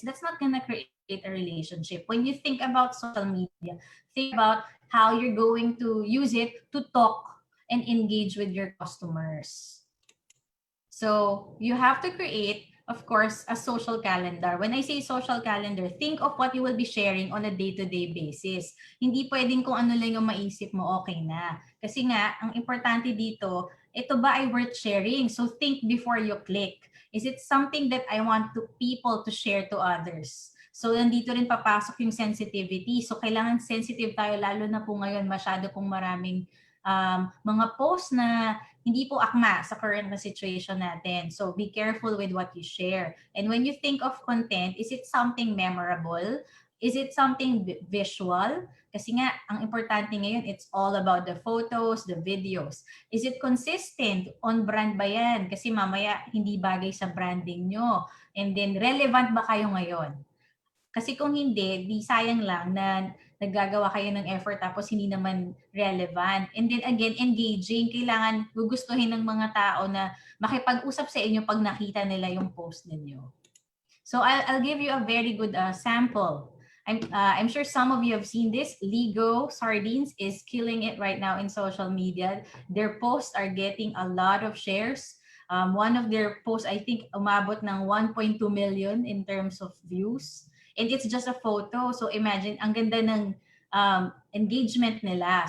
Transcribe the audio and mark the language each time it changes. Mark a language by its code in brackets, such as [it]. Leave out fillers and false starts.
[en] That's not gonna create a relationship. When you think about social media, think about how you're going to use it to talk and engage with your customers. So you have to create, of course, a social calendar. When I say social calendar, think of what you will be sharing on a day-to-day basis. [tl] Hindi pwedeng kung ano lang yung maisip mo, okay na. Kasi nga, ang importante dito, ito ba ay worth sharing? [en] So think before you click. Is it something that I want people to share to others? [tl] So nandito rin papasok yung sensitivity. So kailangan sensitive tayo, lalo na po ngayon masyado pong maraming mga posts na hindi po akma sa current na situation natin. [en] So be careful with what you share. And when you think of content, is it something memorable? Is it something visual? [tl] Kasi nga, ang importante ngayon, [en] it's all about the photos, the videos. Is it consistent? On brand [tl] ba yan? Kasi mamaya, hindi bagay sa branding nyo. [en] And then, [tl] relevant ba kayo ngayon? Kasi kung hindi, di sayang lang na naggagawa kayo ng effort tapos hindi naman relevant. [en] And then again, engaging. [tl] Kailangan gugustuhin ng mga tao na makipag-usap sa inyo pag nakita nila yung post ninyo. [en] So I'll give you a very good sample. I'm sure some of you have seen this. Ligo Sardines is killing it right now in social media. Their posts are getting a lot of shares. One of their posts, I think, [tl] umabot ng [en] 1.2 million in terms of views. And it's just a photo. So imagine, [tl] ang ganda ng engagement nila.